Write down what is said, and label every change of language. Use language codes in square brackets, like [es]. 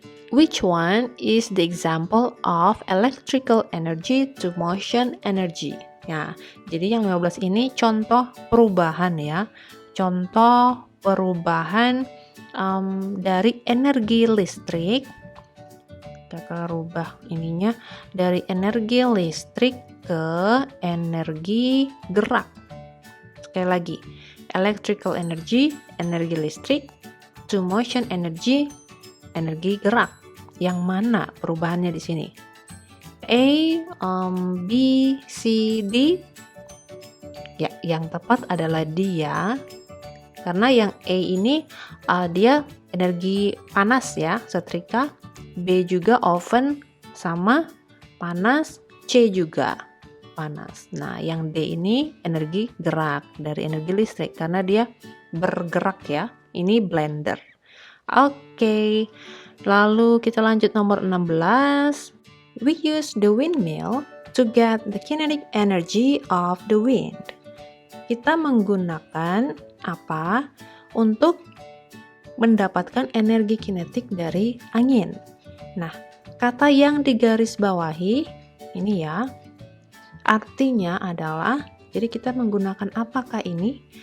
[en] Which one is the example of electrical energy to motion energy? [id] Ya, jadi yang 15 ini contoh perubahan ya. Contoh perubahan dari energi listrik. Kita rubah ininya dari energi listrik ke energi gerak. Sekali lagi, electrical energy, energi listrik, to motion energy, energi gerak. Yang mana perubahannya di sini? A, B, C, D. Ya, yang tepat adalah D ya. Karena yang A ini dia energi panas ya, setrika. B juga oven sama panas. C juga panas. Nah, yang D ini energi gerak dari energi listrik karena dia bergerak ya. Ini blender. Oke. Lalu kita lanjut nomor 16. [en] We use the windmill to get the kinetic energy of the wind. [id] Kita menggunakan apa untuk mendapatkan energi kinetik dari angin. Nah, kata yang digaris bawahi ini ya, artinya adalah, jadi kita menggunakan apakah ini?